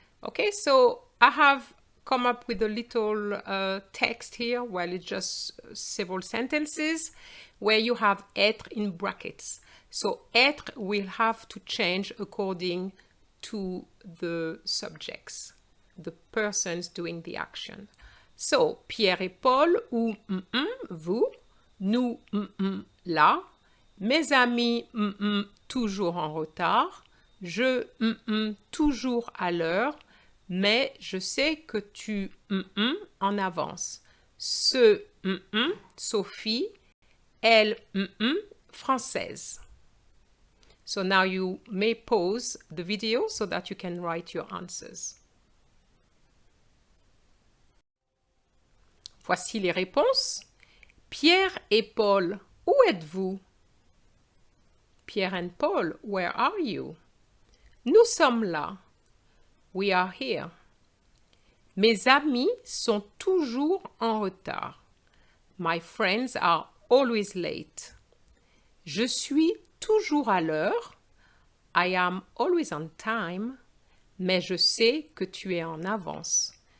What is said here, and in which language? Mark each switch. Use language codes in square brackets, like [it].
[en] Okay, so I have come up with a little text here, well, it's just several sentences where you have être in brackets. So être will have to change according to the subjects, the persons doing the action. [fr] So Pierre et Paul ou vous, nous là, mes amis toujours en retard, je toujours à l'heure, mais je sais que tu en avance. Ce Sophie, elle française. [en] So now you may pause the video so that you can write your answers. [fr] Voici les réponses. Pierre et Paul, où êtes-vous? [en] Pierre and Paul, where are you? [fr] Nous sommes là. [en] We are here. [fr] Mes amis sont toujours en retard. [en] My friends are always late. [fr] Je suis toujours à l'heure. [en] I am always on time. [fr] Mais je sais que tu es en avance.